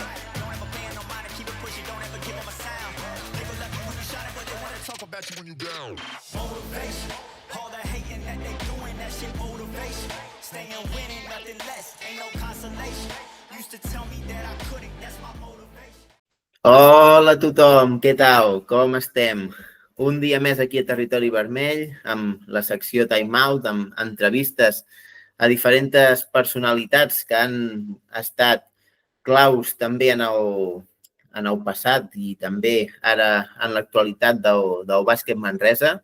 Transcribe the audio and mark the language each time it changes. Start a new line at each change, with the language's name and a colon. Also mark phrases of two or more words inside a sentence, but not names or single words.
English: Don't ever pay no mind and keep it pushing, don't ever give them a sound. They gon' love you when you shine it, but they wanna talk about you when you down. Motivation, all the hating that they doing, that shit motivation. Staying winning, nothing less, ain't no consolation. Used to tell me that I couldn't, that's my motivation.
Catalan: Hola a tothom, què tal? Com estem? Un dia més aquí a Territori Vermell amb la secció Time Out, amb entrevistes a diferents personalitats que han estat claus també en el passat i també ara en l'actualitat del bàsquet Manresa.